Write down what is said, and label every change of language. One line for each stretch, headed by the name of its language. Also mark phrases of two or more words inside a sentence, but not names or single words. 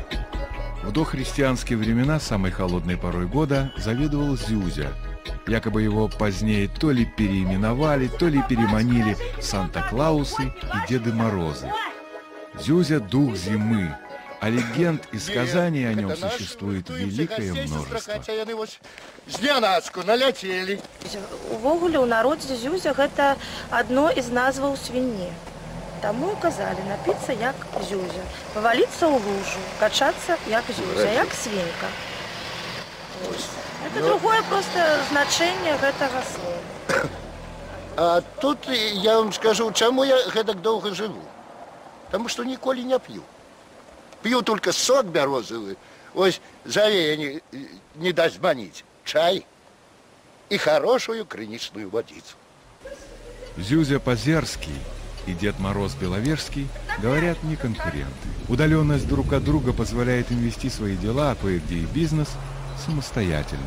Russian: В дохристианские времена, самой холодной порой года, заведовал Зюзя. Якобы его позднее то ли переименовали, то ли переманили Санта-Клаусы и Деды Морозы. Зюзя – дух зимы. а легенд и сказаний о нем существует великое множество.
Belarusian: Знянацку наляцелі. Увогуле, у народзе Зюзя гэта адно з назваў свінні. Таму казалі напіцца як Зюзя, паваліцца ў лужу, качацца як Зюзя, як свінка.
Russian: Это другое просто
Belarusian: значэнне гэтага слова. А тут я вам скажу, чаму я гэтак доўга жыву. Таму што ніколі не п'ю. П'ю только сок бярозавы. Ось завея не даст маніць.
Russian: Чай и хорошую крыничную водицу. Зюзя Позерский и Дед Мороз Беловежский говорят не конкуренты. Удаленность друг от друга позволяет им вести свои дела, кое-где и бизнес, самостоятельно.